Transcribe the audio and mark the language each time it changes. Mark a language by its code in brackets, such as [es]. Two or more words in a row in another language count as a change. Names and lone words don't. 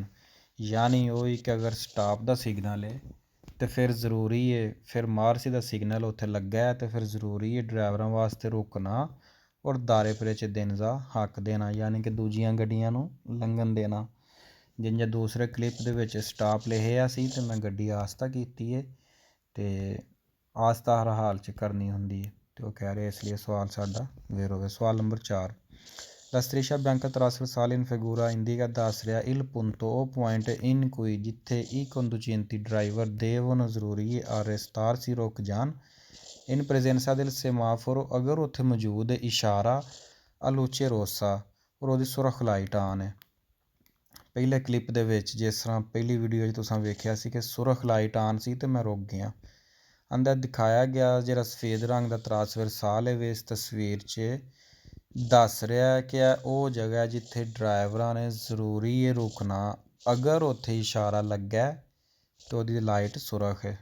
[pa] ਯਾਨੀ ਉਹ ਕਿ ਅਗਰ ਸਟਾਪ ਦਾ ਸਿਗਨਲ ਹੈ ਤੇ ਫਿਰ ਜ਼ਰੂਰੀ ਹੈ ਫਿਰਮਾਰਸੀ ਦਾ ਸਿਗਨਲ ਉੱਥੇ ਲੱਗਾ ਹੈ, ਤੇ ਫਿਰ ਜ਼ਰੂਰੀ ਹੈ ਡਰਾਈਵਰਾਂ ਵਾਸਤੇ ਰੁਕਣਾ ਔਰ [it] dare precedenza [pa] ਹੱਕ ਦੇਣਾ, ਯਾਨੀ ਕਿ ਦੂਜੀਆਂ ਗੱਡੀਆਂ ਨੂੰ ਲੰਘਣ ਦੇਣਾ। ਜਿੰਨੇ ਦੂਸਰੇ ਕਲਿੱਪ ਦੇ ਵਿੱਚ ਸਟਾਪ ਲਿਖਿਆ ਸੀ ਤੇ ਮੈਂ ਗੱਡੀ ਆਸਤਾ ਕੀਤੀ ਹੈ, ਤੇ ਆਸਤਾ ਹਰ ਹਾਲ 'ਚ ਕਰਨੀ ਹੁੰਦੀ ਹੈ, ਤੇ ਉਹ ਕਹਿ ਰਹੇ ਇਸ ਲਈ ਸਵਾਲ ਸਾਡਾ ਜ਼ੀਰੋ ਹੈ। ਸਵਾਲ ਨੰਬਰ 4, [it] La striscia bianca trasversale in figura indica [pa] ਦੱਸ ਰਿਹਾ [it] il punto o point in cui ਜਿੱਥੇ i conducenti driver devono ਜ਼ਰੂਰੀ arrestarsi [pa] ਰੁਕ ਜਾਣ [it] in presenza del semaforo, [pa] ਅਗਰ ਉੱਥੇ ਮੌਜੂਦ ਹੈ ਇਸ਼ਾਰਾ [it] a luce rossa [pa] ਔਰ ਉਹਦੀ ਸੁਰਖ ਲਾਈਟ ਆਨ ਹੈ। ਪਹਿਲੇ ਕਲਿੱਪ ਦੇ ਵਿੱਚ ਜਿਸ ਤਰ੍ਹਾਂ ਪਹਿਲੀ ਵੀਡੀਓ 'ਚ ਤੁਸੀਂ ਵੇਖਿਆ ਸੀ ਕਿ ਸੁਰਖ ਲਾਈਟ ਆਨ ਸੀ ਤੇ ਮੈਂ ਰੁਕ ਗਿਆ। ਅੰਦਰ ਦਿਖਾਇਆ ਗਿਆ ਜਿਹੜਾ ਸਫੇਦ ਰੰਗ ਦਾ [it] trasversale [pa] ਹੈ ਇਸ ਤਸਵੀਰ 'ਚ ਦੱਸ ਰਿਹਾ ਕਿ ਉਹ ਜਗ੍ਹਾ ਜਿੱਥੇ ਡਰਾਈਵਰਾਂ ਨੇ ਜ਼ਰੂਰੀ ਹੈ ਰੁਕਣਾ, ਅਗਰ ਉੱਥੇ ਇਸ਼ਾਰਾ ਲੱਗਾ ਤਾਂ ਉਹਦੀ ਲਾਈਟ ਸੁਰਖ ਹੈ।